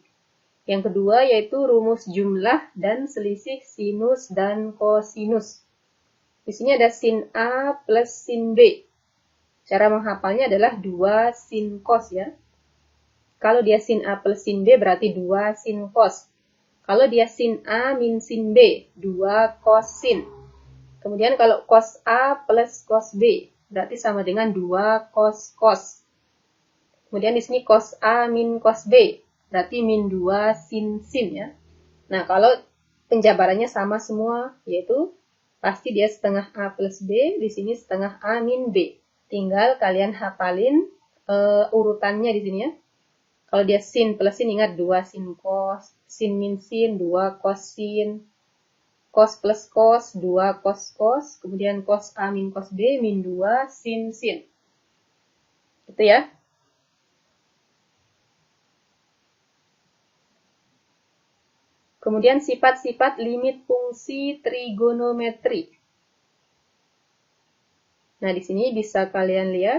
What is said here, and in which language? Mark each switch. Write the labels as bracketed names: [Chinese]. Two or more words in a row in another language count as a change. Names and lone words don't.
[Indonesian] Yang kedua yaitu rumus jumlah dan selisih sinus dan kosinus. Di sini ada sin A plus sin B. Cara menghafalnya adalah 2 sin cos ya. Kalau dia sin A plus sin B berarti 2 sin cos. Kalau dia sin A min sin B, 2 cos sin. Kemudian kalau cos A plus cos B, berarti sama dengan 2 cos cos. Kemudian di sini cos A min cos B, berarti min 2 sin sin ya. Nah, kalau penjabarannya sama semua, yaitu pasti dia setengah A plus B, di sini setengah A min B. Tinggal kalian hafalin urutannya di sini ya. Kalau dia sin plus sin, ingat 2 sin cos, sin min sin, 2 cos sin, cos plus cos, 2 cos cos, kemudian cos A min cos B, min 2 sin sin. Itu ya. Kemudian sifat-sifat limit fungsi trigonometri. Nah, di sini bisa kalian lihat.